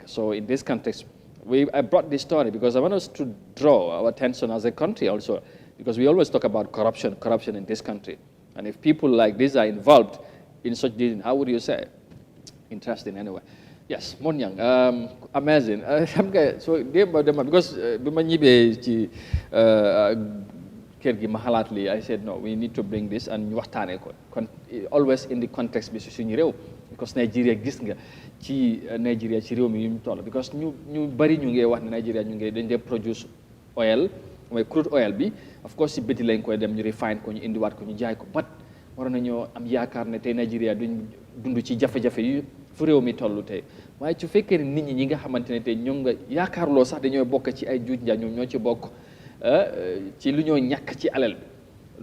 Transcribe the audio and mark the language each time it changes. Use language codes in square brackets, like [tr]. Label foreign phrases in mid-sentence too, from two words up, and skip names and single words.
[en] So in this context, I brought this story because I want us to draw our attention as a country also, because we always talk about corruption in this country. And if people like this are involved in such dealing, how would you say? Interesting anyway. Yes, Monyang, amazing. So because [wo] bima ñibé ci kër gi ma xalaat li, [en] I said no, we need to bring this and [wo] ñu waxtané ko. [en] Always in the context [wo] bi suñu réew, because Nigeria gis nga ci Nigeria ci réew mi ñu toll, because ñu bari ñu ngi wax ne Nigeria ñu ngi dañ dé [en] produce oil, [wo] mooy [en] crude oil [wo] bi, [en] of course [wo] ci biti lañ koy dem ñu refine ko, ñu indiwaat ko, ñu jaay ko, but war nañoo am yaakaar ne tey Nigeria duñ dund ci jafe-jafe yi fu réew mi toll tey. waaye su fekkee nit ñi nga xamante ne tey ñoom nga yaakaarloo sax dañoo bokk ci ay juuj njaaj ñoom ñoo ci bokk ci lu ñoo ñàkk ci alal bi